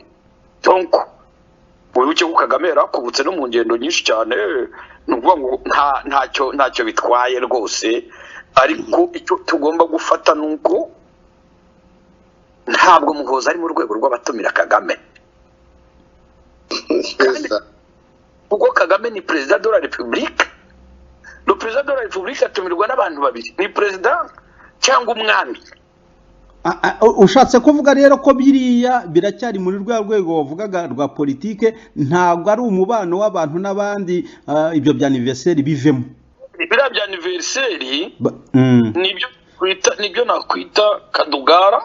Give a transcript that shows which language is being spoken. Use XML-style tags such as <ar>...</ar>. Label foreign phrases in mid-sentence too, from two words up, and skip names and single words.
<rw>Donc wibuke ko Kagame yarakubutse no mu ngendo nyinshi cyane nuvuga ngo ntacyo bitwaye rwose, ariko icyo tugomba gufata nuko ntabwo Muhoozi ari mu rwego rw'abatumira Kagame. Kuko Kagame ni</rw> <fr>president de la République. Le président de la République</fr> <rw>atumirwa n'abantu babiri, ni president cyangwa umwami. Ushatse kuvuga rero ko biriya biracyari muri rwa rwego wavugaga rwa politike, ntabwo ari umubano w'abantu n'abandi. Ibyo bya anniversaire bivemo, biriya bya anniversaire nibyo nakwita kadugara.</rw>